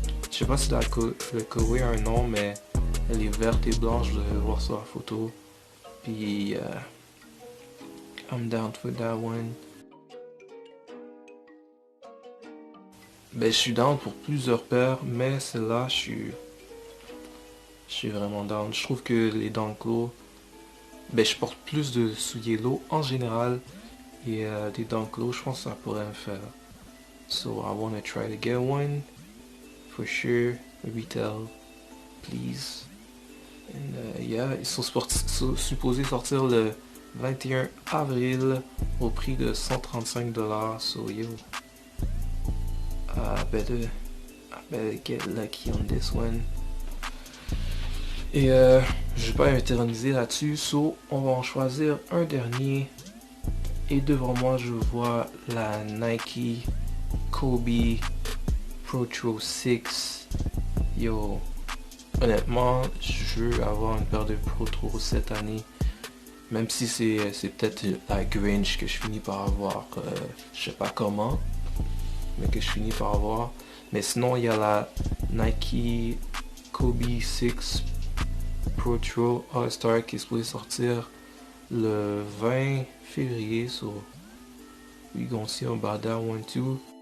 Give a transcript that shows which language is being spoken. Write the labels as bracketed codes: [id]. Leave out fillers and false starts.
[fr] Je sais pas si le colorway a un nom, mais elle est verte et blanche, je devais voir sur la photo. [en] Puis I'm down for that one. [fr] Ben, je suis down pour plusieurs paires, mais celle-là, je suis vraiment down. Je trouve que les Dunk Low Ben, je porte plus de souliers low en général. Et des dunk low, je pense que ça pourrait me faire. [en] So I wanna try to get one. For sure. Retail, please. And yeah, [fr] ils sont supposés sortir le 21 avril au prix de 135$. [en] So yo, I better get lucky on this one. [fr] Et je vais pas m'éterniser là-dessus. So on va en choisir un dernier. Et devant moi, je vois la Nike Kobe Pro 6. Yo, honnêtement, je veux avoir une paire de Pro cette année. Même si c'est peut-être la Grinch que je finis par avoir, je sais pas comment, mais que je finis par avoir. Mais sinon, il y a la Nike Kobe 6 Pro All-Star qui est supposée sortir le 20 février. [en] So, we gonna see about that one too.